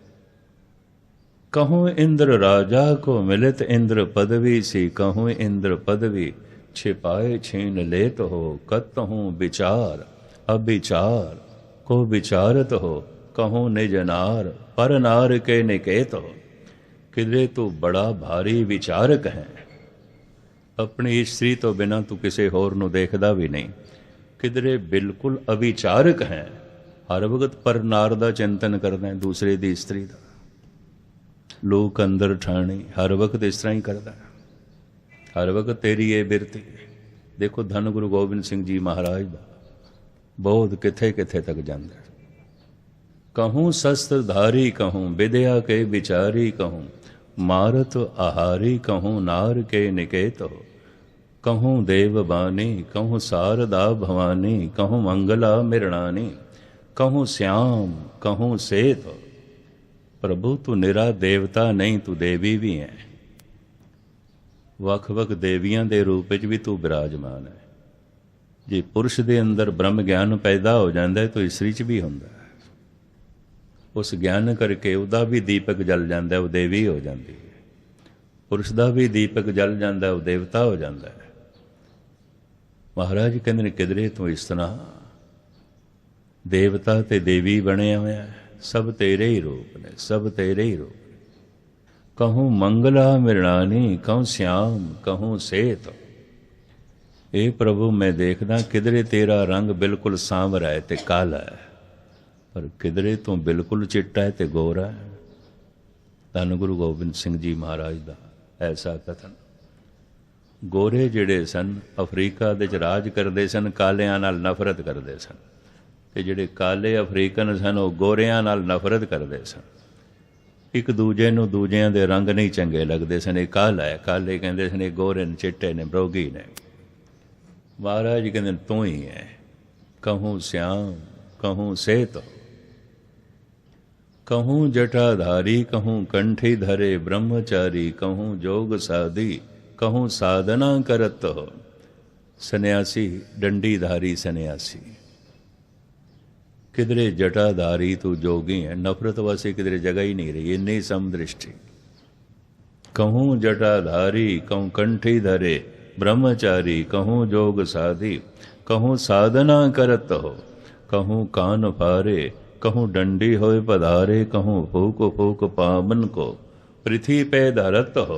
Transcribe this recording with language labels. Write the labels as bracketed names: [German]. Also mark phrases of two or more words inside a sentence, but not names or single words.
[Braj] कहूँ इंद्र राजा को मिलित इंद्र पदवी सी, कहूँ इंद्र पदवी छिपाए छीन लेत हो। कतहूँ विचार अविचार को विचारत हो, कहूँ निज नार पर नार के निकेत हो। [Punjabi] ਕਿਧਰੇ ਤੂ ਬੜਾ ਭਾਰੀ ਵਿਚਾਰਕ ਹੈ, ਅਪਨੀ ਸਤ੍ਰੀ ਤੋ ਬਿਨਾ ਤੂ ਕਿਸੀ ਹੋਰ ਨੂੰ ਦੇਖਦਾ ਭੀ ਨਹੀਂ। ਕਿਧਰੇ ਬਿਲਕੁਲ ਅਵਿਚਾਰਕ ਹੈ, ਹਰ ਵਕਤ ਪਰ ਨਾਰ ਦਾ ਚਿੰਤਨ ਕਰਦਾ ਹੈ, ਦੂਸਰੇ ਦੀ ਸਤ੍ਰੀ ਦਾ। ਲੋਕ ਅੰਦਰ ਠਾਣੀ ਹਰ ਵਕਤ ਇਸ ਤਰ੍ਹਾਂ ਹੀ ਕਰਦਾ ਹੈ, ਹਰ ਵਕਤ ਤੇਰੀ ਇਹ ਬਿਰਤੀ। ਦੇਖੋ ਧੰਨ ਗੁਰੂ ਗੋਬਿੰਦ ਸਿੰਘ ਜੀ ਮਹਾਰਾਜ ਦਾ ਬੋਧ ਕਿੱਥੇ ਕਿੱਥੇ ਤੱਕ ਜਾਂਦਾ ਹੈ। [Braj] कहूँ शस्त्रधारी कहूँ विद्या के विचारी, कहूँ मारत आहारी कहूँ नार के निकेत हो। कहूँ देवबानी कहूँ शारदा भवानी, कहूँ मंगला मृणानी कहूँ श्याम कहूँ सेत हो। [Punjabi] ਪ੍ਰਭੂ ਤੂ ਨਿਰਾ ਦੇਵਤਾ ਨਹੀਂ, ਤੂ ਦੇਵੀ ਭੀ ਹੈ। ਵੱਖ ਵੱਖ ਦੇਵੀਆਂ ਦੇ ਰੂਪ ਵਿਚ ਭੀ ਤੂ ਵਿਰਾਜਮਾਨ ਹੈ। ਜੇ ਪੁਰਖ ਦੇ ਅੰਦਰ ਬ੍ਰਹਮ ਗਿਆਨ [Hindi] पैदा हो जाता है [Punjabi] ਤੋ ਸਤ੍ਰੀ ਚ ਭੀ ਹੁੰਦਾ ਹੈ। [Hindi] उस ज्ञान करके उहदा भी दीपक जल जाता है, वो देवी हो जाती है। पुरुष का भी दीपक जल जाता है, वो देवता हो जाता है। [Punjabi] ਮਹਾਰਾਜ ਕਹਤੇ ਕਿਧਰੇ ਤੂ ਇਸ ਤਰ੍ਹਾਂ ਦੇਵਤਾ ਤੇ ਦੇਵੀ ਬਣਿਆ ਹੋਇਆ ਹੈ, ਸਭ ਤੇਰੇ ਹੀ ਰੂਪ ਨੇ, ਸਭ ਤੇਰੇ ਹੀ ਰੂਪ ਨੇ। [Braj] कहूँ मंगला मृणानी कहूँ श्याम कहूँ सेत। [Punjabi] ਐ ਪ੍ਰਭੂ ਮੈਂ ਦੇਖਦਾ ਕਿਧਰੇ ਤੇਰਾ ਰੰਗ ਬਿਲਕੁਲ ਸਾਂਵਰਾ ਹੈ ਤੇ ਕਾਲਾ ਹੈ, ਪਰ ਕਿਧਰੇ ਤੋ ਬਿਲਕੁਲ ਚਿੱਟਾ ਹੈ ਤੇ ਗੋਰਾ ਹੈ। [Hindi] धन गुरु गोबिंद सिंह जी महाराज का ऐसा कथन। [Punjabi] ਗੋਰੇ ਜਿਹੜੇ ਸਨ ਅਫ਼ਰੀਕਾ ਦੇ ਚ ਰਾਜ ਕਰਦੇ ਸਨ, ਕਾਲਿਆਂ ਨਾਲ ਨਫ਼ਰਤ ਕਰਦੇ ਸਨ, ਤੇ ਜਿਹੜੇ ਕਾਲੇ ਅਫ਼ਰੀਕਨ ਸਨ ਉਹ ਗੋਰਿਆਂ ਨਾਲ ਨਫ਼ਰਤ ਕਰਦੇ ਸਨ। ਇੱਕ ਦੂਜੇ ਨੂੰ ਦੂਜਿਆਂ ਦੇ ਰੰਗ ਨਹੀਂ ਚੰਗੇ ਲਗਦੇ ਸਨ। ਇਹ ਕਾਲਾ ਹੈ, ਕਾਲੇ ਕਹਿੰਦੇ ਸਨ, ਇਹ ਗੋਰੇ ਨੇ ਚਿੱਟੇ ਨੇ ਬਰੋਗੀ ਨੇ। ਮਹਾਰਾਜ ਕਹਿੰਦੇ ਤੂ ਹੀ ਹੈ। [Braj] कहूँ श्याम कहूँ सेत, कहूँ जटाधारी कहूँ कंठी धरे ब्रह्मचारी, कहूँ जोग साधी कहूँ साधना करत हो। [Punjabi] ਸੰਨਿਆਸੀ ਡੰਡੀਧਾਰੀ ਸੰਨਿਆਸੀ, ਕਿਧਰੇ ਜਟਾਧਾਰੀ ਤੂ ਜੋਗੀ ਹੈ। ਨਫ਼ਰਤ ਵਾਸੀ ਕਿਧਰੇ ਜਗ੍ਹਾ ਹੀ ਨਹੀਂ ਰਹੀ, ਇੰਨੀ ਸਮਦ੍ਰਿਸ਼ਟੀ। [Braj] कहूँ जटाधारी कहूँ कंठी धरे ब्रह्मचारी, कहूँ जोग साधी कहूँ साधना करत हो। कहूँ कान फारे कहूँ डंडी होए पधारे, कहूँ फूक फूक पावन को पृथ्वी पे धरत हो।